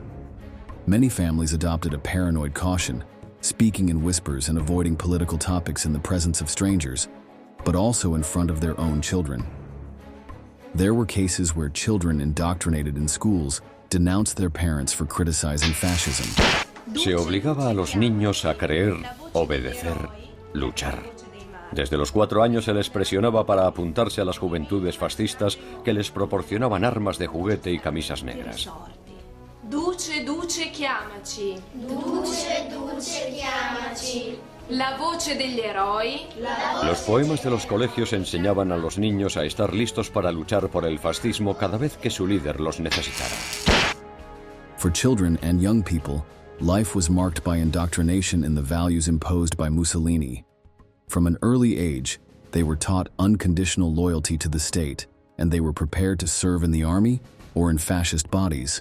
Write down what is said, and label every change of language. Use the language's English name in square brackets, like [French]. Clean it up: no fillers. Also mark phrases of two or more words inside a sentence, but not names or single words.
[English] Many families adopted a paranoid caution, speaking in whispers and avoiding political topics in the presence of strangers, but also in front of their own children. There were cases where children indoctrinated in schools denounced their parents for criticizing fascism. [Spanish] Se obligaba a los niños a creer, obedecer, luchar. Desde los 4 años se les presionaba para apuntarse a las juventudes fascistas que les proporcionaban armas de juguete y camisas negras. [Italian] Duce, duce, chiamaci. Duce, duce, chiamaci. La voce degli eroi. [Spanish] Los poemas de los colegios enseñaban a los niños a estar listos para luchar por el fascismo cada vez que su líder los necesitara. [English] For children and young people, life was marked by indoctrination in the values imposed by Mussolini. From an early age, they were taught unconditional loyalty to the state, and they were prepared to serve in the army or in fascist bodies.